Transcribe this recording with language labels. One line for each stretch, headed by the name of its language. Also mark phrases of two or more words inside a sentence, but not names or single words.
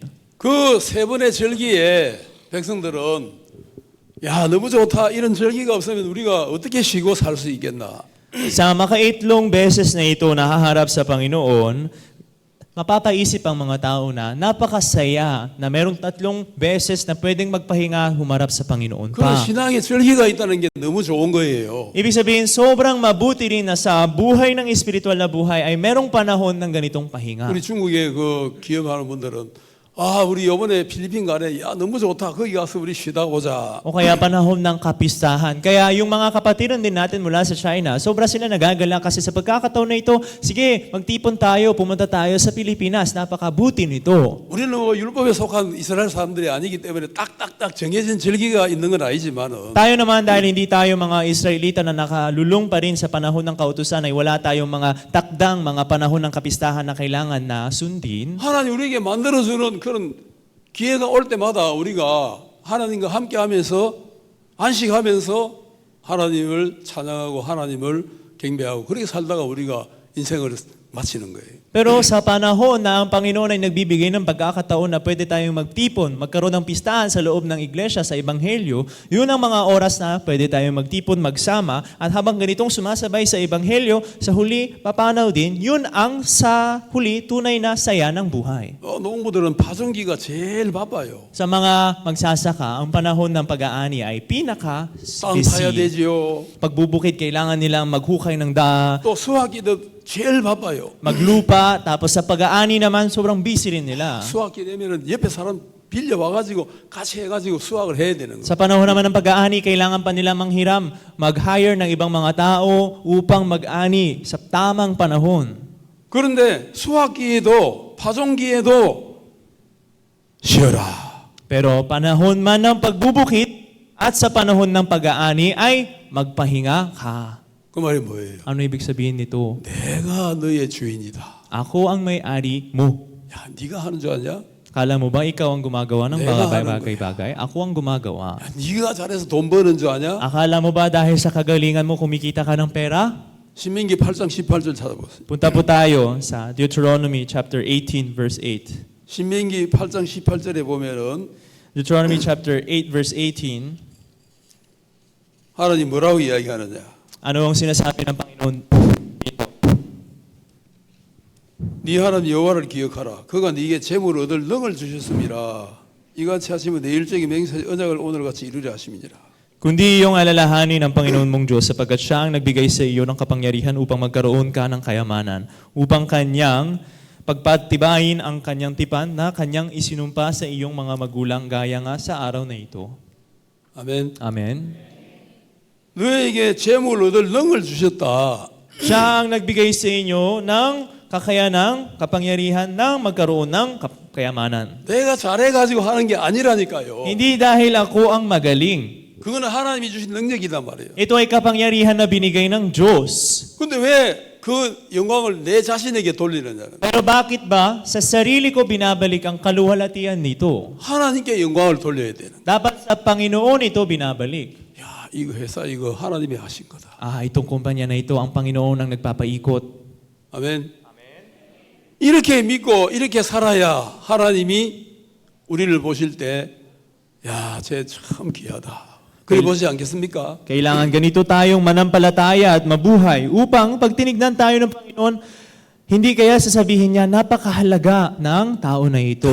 Korean: 그 3번의 절기에 백성들은 야 너무 좋다 이런 절기가 없으면 우리가 어떻게 쉬고 살 수 있겠나.
Filipino: Sa makaitlong beses na ito na haharap sa Panginoon, mapapaisip ang mga tao na napakasaya na merong 3 beses na pwedeng magpahinga humarap sa Panginoon
Korean: 그런
Filipino: pa.
Korean: 신앙의 절기가 있다는 게 너무 좋은 거예요.
Filipino: Ibig sabihin, sobrang mabuti rin na sa buhay ng espiritual na buhay ay merong panahon ng ganitong pahinga.
Korean: 우리 중국에 그 기업하는 분들은 아 우리 이번에 필리핀 가네 야 너무 좋다 거기 가서 우리 쉬다 오자.
Filipino: O kaya panahon ng kapistahan. Kaya yung mga kapatiran din natin mula sa China, sobra sila nagagala kasi sa pagkakataon na ito, sige, magtipon tayo, pumunta tayo sa Pilipinas. Napakabuti nito.
Korean: 우리는 뭐 율법에 속한 이스라엘 사람들이 아니기 때문에 딱딱딱 정해진 절기가 있는 건 아니지만은
Filipino: Tayo naman dahil hindi tayo mga Israelita na nakalulong pa rin sa panahon ng kautusan ay wala tayong mga takdang, mga panahon ng kapistahan na kailangan na sundin.
Korean: 하나님 우리에게 만들어주는 그런 기회가 올 때마다 우리가 하나님과 함께하면서 안식하면서 하나님을 찬양하고 하나님을 경배하고 그렇게 살다가 우리가 인생을 마치는 거예요.
Filipino: Pero sa panahon na ang Panginoon ay nagbibigay ng pagkakataon na pwede tayong magtipon, magkaroon ng pistahan sa loob ng iglesia, sa Ebanghelyo, yun ang mga oras na pwede tayong magtipon, magsama, at habang ganitong sumasabay sa Ebanghelyo, sa huli, papanaw din, yun ang sa huli tunay na saya ng buhay.
Korean: 농부들은 파종기가 제일 바빠요.
Filipino: Sa mga magsasaka, ang panahon ng pag-aani ay
Korean: 땅 파야
Filipino: pinaka-busy.
Korean: 되지요.
Filipino: Pagbubukid, kailangan nilang maghukay ng da,
Korean: 또 수확기도 제일 바빠요.
Filipino: maglupa, tapos sa pag-aani naman, sobrang busy rin nila.
Korean: 수확기 되면은 옆에 사람 빌려 와가지고 같이 해가지고 수확을 해야 되는 거예요.
Filipino: Sa panahon naman ng pag-aani, kailangan pa nila manghiram, mag-hire ng ibang mga tao upang mag-ani sa tamang panahon.
Korean: 그런데 수확기에도 파종기에도 쉬어라.
Filipino: Pero panahon man ng pagbubukit at sa panahon ng pag-aani ay magpahinga ka.
Korean: 그 말이 뭐예요?
Filipino: Ano ibig sabihin nito?
Korean: 내가 너의 주인이다.
Filipino: Ako ang may-ari mo.
Korean: 야, 네가 하는 줄 아냐?
Filipino: Kala mo ba ikaw ang gumagawa ng
Korean: 내가
Filipino: mga
Korean: 하는
Filipino: bagay-bagay? Ako ang gumagawa.
Korean: 야, 네가 잘해서 돈 버는 줄 아냐?
Filipino: Akala mo ba dahil sa kagalingan mo kumikita ka ng pera?
Korean: 신민기 8장 18절 찾아보세요.
Filipino: Punta po tayo sa
English: Deuteronomy chapter 18 verse 8.
Korean: 신민기 8장 18절에 보면은
English: Deuteronomy chapter 8 verse 18.
Korean: 하나님 뭐라고 이야기하느냐?
Filipino: Ano ang sinasabi ng Panginoon?
Korean: 네 하나님 여호와를 기억하라. 그가 네게 재물을 얻을 능을 주셨음이라. 이같이 하시면 내 일적인 맹세 언약을 오늘같이 이루려 하심이니라.
Filipino: Kundi iyong alalahanin ang Panginoon mong Diyos sapagkat siya ang nagbigay sa iyo ng kapangyarihan upang magkaroon ka ng kayamanan, upang kanyang pagpatibayin ang kanyang tipan na kanyang isinumpa sa iyong mga magulang gaya nga sa araw na ito.
Korean: 아멘.
Filipino: Amen.
Korean: 너에게 재물을 얻을 능을 주셨다.
Filipino: Siya ang nagbigay sa inyo ng kakayanang, kapangyarihan ng magkaroon ng kayamanan.
Korean: 내가 잘해가지고 하는 게 아니라니까요.
Filipino: Hindi dahil ako ang magaling.
Korean: 그거는 하나님이 주신 능력이단 말이에요.
Filipino: Ito ay kapangyarihan na binigay ng Diyos.
Korean: 근데 왜 그 영광을 내 자신에게 돌리느냐?
Filipino: Pero bakit ba sa sarili ko binabalik ang kaluwalhatian nito?
Korean: 하나님께 영광을 돌려야 되는.
Filipino: Dapat sa Panginoon ito binabalik.
Korean: 야, 이거 회사 이거 하나님이 하신 거다.
Filipino: Itong kumpanya na ito, ang Panginoon ang nagpapaikot.
Korean: 아멘. 이렇게 믿고 이렇게 살아야 하나님이 우리를 보실 때 야, 쟤 참 귀하다. 그래 보지 않겠습니까?
Filipino: Kailangan ganito tayong manampalataya at mabuhay upang pag tinignan tayo ng Panginoon, hindi kaya sasabihin niya, napakahalaga ng tao na ito.